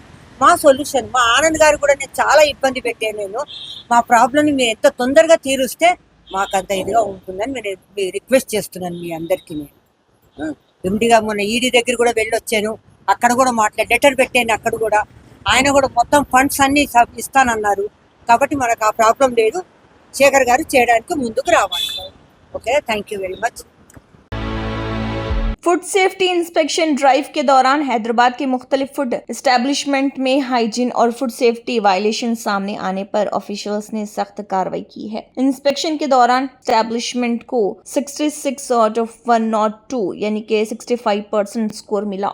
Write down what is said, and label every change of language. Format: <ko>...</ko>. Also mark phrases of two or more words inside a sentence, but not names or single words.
<te>మా సొల్యూషన్, మా ఆనంద్ గారు కూడా నేను చాలా ఇబ్బంది పెట్టాను, నేను మా ప్రాబ్లమ్ని మీరు ఎంత తొందరగా తీరుస్తే మాకు అంత ఇదిగా ఉంటుందని నేను రిక్వెస్ట్ చేస్తున్నాను మీ అందరికీ। నేను ఎండిగా మొన్న ఈడీ దగ్గర కూడా వెళ్ళొచ్చాను, అక్కడ కూడా లెటర్ పెట్టాను, అక్కడ కూడా ఆయన కూడా మొత్తం ఫండ్స్ అన్ని ఇస్తానన్నారు, కాబట్టి మనకు ఆ ప్రాబ్లం లేదు, శేఖర్ గారు చేయడానికి ముందుకు రావాలి। ఓకే,</te> <en>Thank you very much. food safety inspection drive</en> <ur>کے دوران حیدرآباد کے مختلف</ur> <en>food establishment</en> <ur>میں ہائیجین اور</ur> <en>food safety violation</en> <ur>سامنے آنے پر آفیشلز نے سخت کارروائی کی ہے۔ انسپیکشن کے دوران اسٹیبلشمنٹ کو 66</ur> <en>out of</en> <ur>102 یعنی کہ 65% سکور ملا۔</ur>